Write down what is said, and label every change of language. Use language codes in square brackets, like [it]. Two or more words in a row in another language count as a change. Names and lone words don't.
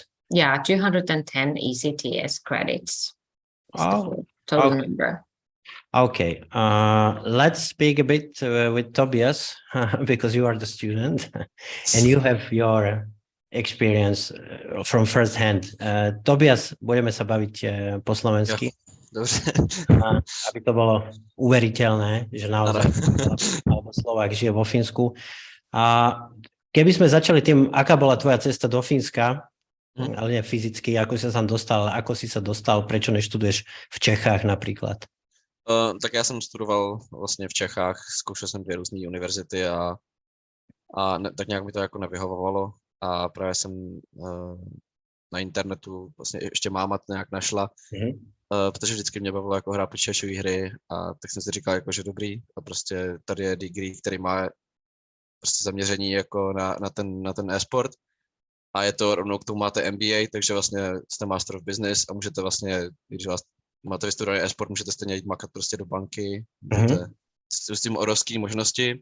[en] Yeah, 210 ECTS credits. The total number. Okay, let's speak a bit with Tobias, because you are the student and you have your experience from first hand. [sk] Tobias, budeme sa baviť po slovensky. Aby to bolo uveriteľné, že naozaj alebo Slovák žije vo Fínsku. Keby sme začali tým, aká bola tvoja cesta do Fínska, ale nie fyzicky, ako si sa dostal, prečo neštuduješ v Čechách napríklad? [cs] Tak já jsem studoval vlastně v Čechách, zkoušel jsem 2 různé univerzity a tak nějak mi to jako nevyhovovalo. A právě jsem na internetu, vlastně ještě máma to nějak našla, protože vždycky mě bavilo jako hrát počítačové hry a tak jsem si říkal, jako, že dobrý a prostě tady je degree, který má prostě zaměření jako na ten e-sport a je to rovnou k tomu máte MBA, takže vlastně jste [en] Master of Business [cs] a můžete vlastně, když vás máte vystudovaný e-sport, můžete stejně jít makat prostě do banky, můžete s tím obrovský možnosti.